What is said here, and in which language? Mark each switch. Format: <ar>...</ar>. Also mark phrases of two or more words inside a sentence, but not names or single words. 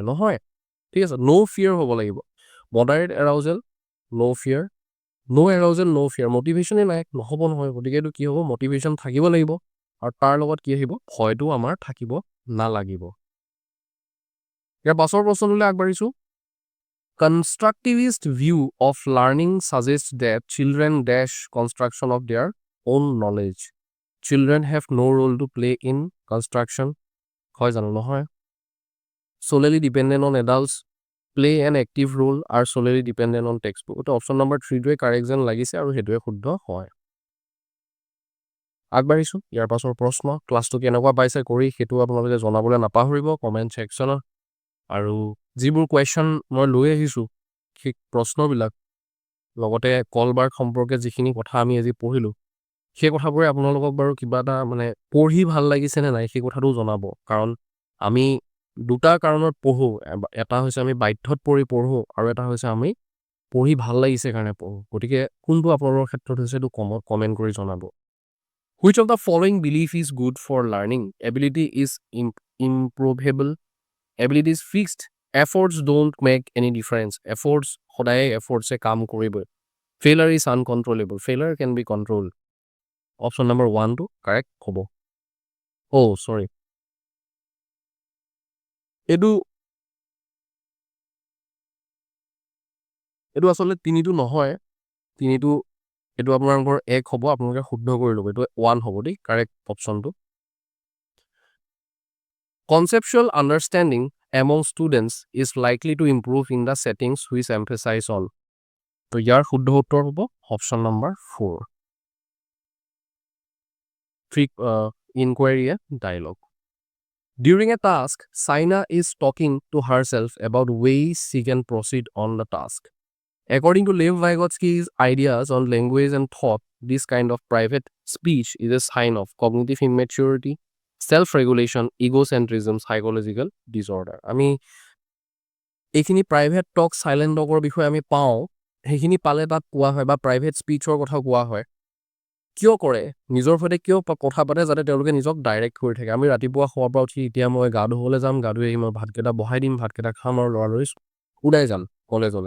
<as>নহয়, ঠিক আছে।</as> <en>no fear</en> <as>হ'ব লাগিব।</as> <en>moderate arousal, no fear, no arousal, no fear,</en> <as>মটিভেশ্যনেই নাই, নহ'ব নহয়। গতিকে এইটো কি হ'ব? মটিভেশ্যন থাকিব লাগিব, আৰু তাৰ লগত কি আহিব? ভয়টো আমাৰ থাকিব নালাগিব। ইয়াৰ পাছৰ প্ৰশ্নটোলৈ আগবাঢ়িছোঁ।</as> <en>Constructivist view of learning suggests that children dash construction of their own knowledge. Children have no role to play in construction.</en> <as>হয় জানো? নহয়।</as> <en>Solely dependent on adults, play an active role, are solely dependent on textbook.</en> <as>তো</as> <en>option number</en> <as>3টোৱে কাৰেক্ট যেন লাগিছে, আৰু সেইটোৱে শুদ্ধ হয়। আগবাঢ়িছোঁ, ইয়াৰ পাছৰ প্ৰশ্ন। ক্লাছটো কেনেকুৱা পাইছে কৰি সেইটো আপোনালোকে জনাবলৈ নাপাহৰিব</as> <en>comment sectionত।</en> <as>আৰু যিবোৰ কুৱেশ্যন মই লৈ আহিছোঁ, সেই প্ৰশ্নবিলাক লগতে কলবাৰ্গ সম্পৰ্কে যিখিনি কথা আমি আজি পঢ়িলোঁ, সেই কথাবোৰে আপোনালোকক বাৰু কিবা এটা মানে পঢ়ি ভাল লাগিছেনে নাই সেই কথাটো জনাব। কাৰণ আমি দুটা কাৰণত পঢ়োঁ, এটা হৈছে আমি বাধ্যত পঢ়োঁ, আৰু এটা হৈছে আমি পঢ়ি ভাল লাগিছে কাৰণে পঢ়োঁ। গতিকে কোনটো আপোনালোকৰ ক্ষেত্ৰত হৈছে এইটো কমেণ্ট কৰি জনাব।</as> <en>Which of the following belief is good for learning? Ability is improvable, ability is fixed, efforts don't make any difference.</en> <as>Efforts সদায় efforts কাম কৰিবই।</as> <en>Failure is uncontrollable. Failure can be controlled. Option number 1টো correct হ'ব। Oh, sorry.</en> <as>এইটো আচলতে 3টো নহয়, 3টো এইটো আপোনালোকৰ 1 হ'ব, আপোনালোকে শুদ্ধ কৰি ল'ব, এইটো 1 হ'ব দেই,</as> <en>correct optionটো। Conceptual understanding among students is likely to improve in the settings which emphasize on.</en> <as>তো ইয়াৰ শুদ্ধ উত্তৰ হ'ব</as> <en>option number</en> <as>4,</as> <en>inquiry and dialogue. During a task, Saina is talking to herself about ways she can proceed on the task. According to Lev Vygotsky's ideas on language and thought, this kind of private speech is a sign of cognitive immaturity, self-regulation, egocentrism, psychological disorder.</en> <as>আমি এইখিনি</as> <en>private talk, silent talkৰ</en> <as>বিষয়ে আমি পাওঁ, সেইখিনি পালে তাত কোৱা হয়, বা</as> <en>private speechৰ</en> <as>কথা কোৱা হয়। কিয় কৰে? নিজৰ সৈতে কিয় কথা পাতে? যাতে তেওঁলোকে নিজক ডাইৰেক্ট কৰি থাকে। আমি ৰাতিপুৱা শোৱাৰ পৰা উঠি এতিয়া মই গা ধুবলৈ যাম, গা ধুই আহি মই ভাতকেইটা বহাই দিম, ভাতকেইটা খাম, আৰু লৰালৰি ওলাই যাম কলেজলৈ।</as>